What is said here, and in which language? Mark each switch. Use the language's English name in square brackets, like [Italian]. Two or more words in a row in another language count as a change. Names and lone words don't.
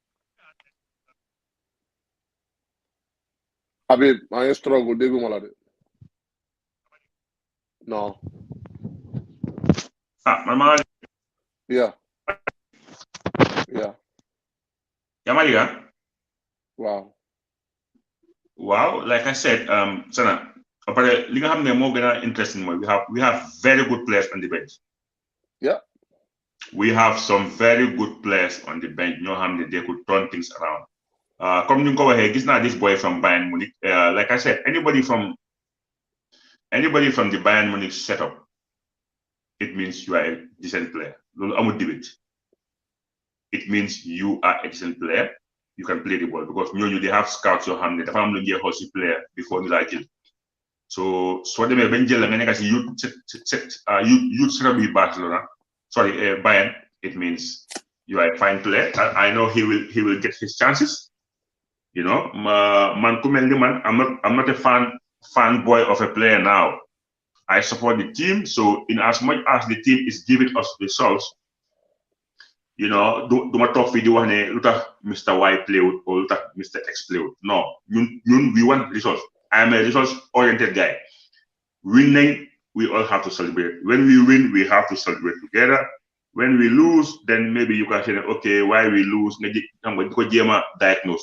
[English] Habib, I struggle, they go No. Mama. Yeah. Yamaliga. Wow. Wow, like I said, Sana, but [Wolof] li nga xam ne moo gën a [English] interesting mooy we have very good players on the bench. Yeah. We have some very good players on the bench [Wolof] ñoo xam ne [English] they could turn things around. [Wolof] Comme ni nga ko waxee gis naa [English] this boy from Bayern Munich. Like I said, anybody from the Bayern Munich setup, it means you are a decent player. [Wolof] loolu amul debate. [English] It means you are a decent player. You can play the ball because ñooñu they have scouts [Wolof] yoo xam ne dafa am lu ñuy xool si [English] player before [Wolof] ñu laa jël. [English] So [Wolof] soo demee bañ jël la nga nekk si [English] youth setup bi Barcelona, sorry, Bayern, it means you are a fine player. I know he will get his chances. You know, [Wolof] man ku mel ni man, [English] I'm not a fanboy of a player now. I support the team, so in as much as the team is giving us results, you know, [Wolof] do ma toog fii di wax ne lu tax [English] Mr. Y played or [Wolof] lu tax [English] Mr. X played. No, ñun we want results. I am a results-oriented guy. Winning, we all have to celebrate. When we win, we have to celebrate together. When we lose, then maybe you can say, okay, why we lose? Diagnose.